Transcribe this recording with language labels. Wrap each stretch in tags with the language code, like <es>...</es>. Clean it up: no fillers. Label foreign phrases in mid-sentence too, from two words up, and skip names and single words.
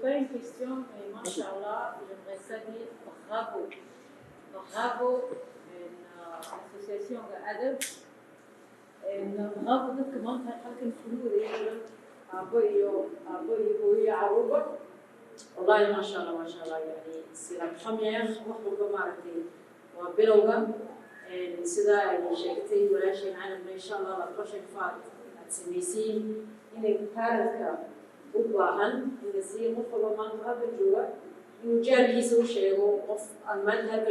<fr>question, et Masha'Allah, j'aimerais ça dire bravo. Bravo l'association Adab.</fr> <so>Bravo dadka maanta halkan kugu wareegaya aabbo iyo hooyo caruurba. Wallahi Masha'Allah yani sida xamiyeen wax walba maaragtay waa bilowga sida ay sheegtay walaasheen aanan</so> <ar>إن شاء الله</ar> <so>la qorshay faad aad sameeyeen inay taariikhka u baahan in si qof walba maanta halka jooga inuu jaarkiisa u sheego qof aan maanta halka</so>